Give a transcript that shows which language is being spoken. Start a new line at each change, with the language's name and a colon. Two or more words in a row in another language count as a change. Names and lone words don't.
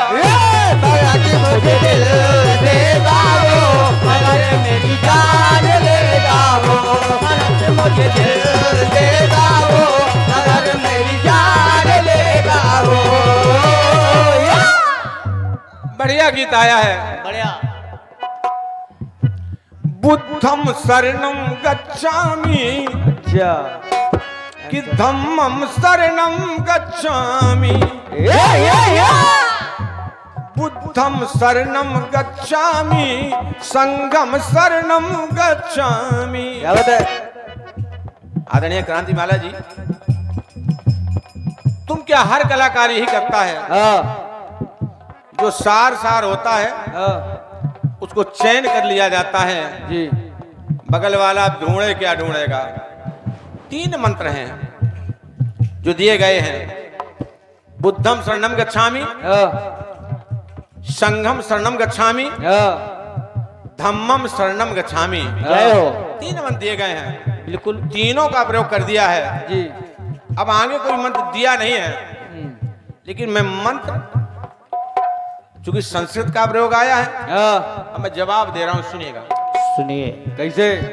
Hindi: मुझे दिल देगा वो मगर मेरी जान लेगा वो। मुझे दिल देगा वो मगर मेरी जान लेगा वो। बढ़िया गीत आया है। बढ़िया।
Pali: बुद्धम शरणम गच्छामि
Hindi: अच्छा।
Pali: कि धम्मम शरणम गच्छामि। बुद्धम शरणम गच्छामि संघम शरणम गच्छामि।
Hindi: क्या बात है? आदरणीय क्रांतिमाला जी, तुम क्या हर कलाकार यही करता है? जो सार होता है उसको चयन कर लिया जाता है जी। बगल वाला ढूंढे क्या ढूंढेगा। 3 मंत्र हैं जो दिए गए हैं।
Pali: बुद्धम शरणम गच्छामि, संघम शरणम गच्छामि, धम्मम शरणम गच्छामि।
Hindi: जय हो। 3 मंत्र दिए गए हैं। बिल्कुल। तीनों का प्रयोग कर दिया है जी। अब आगे कोई मंत्र दिया नहीं है, लेकिन मैं मंत्र चूंकि संस्कृत का प्रयोग आया है अब मैं जवाब दे रहा हूं, सुनिएगा। सुनिए। कैसे?